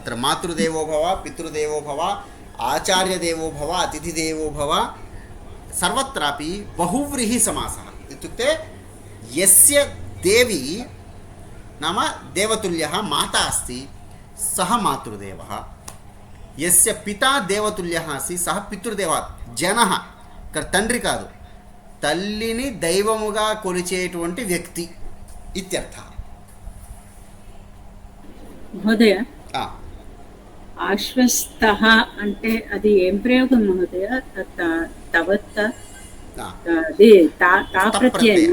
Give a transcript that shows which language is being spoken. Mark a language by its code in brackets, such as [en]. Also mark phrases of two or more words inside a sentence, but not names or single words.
[sa] अत्र मातृदेवो भव, पितृदेवो भव, आचार्यदेवो भव, अतिथिदेवो भव, सर्वत्रापि बहुव्रीहिसमासः इत्युक्ते यस्य देवी नाम देवतुल्यः माता अस्ति सः मातृदेवः, यस्य पिता देवतुल्यः अस्ति सः पितृदेवः, जनः [te] తండ్రి కాదు, తల్లిని దైవముగా కొలిచేటువంటి వ్యక్తి [sa] ఇత్యర్థः. [te] మహోదయ, ఆశ్వస్తః అంటే అది ఏం ప్రయోగం మహోదయ? తవత్త అది తా ప్రత్యయమా?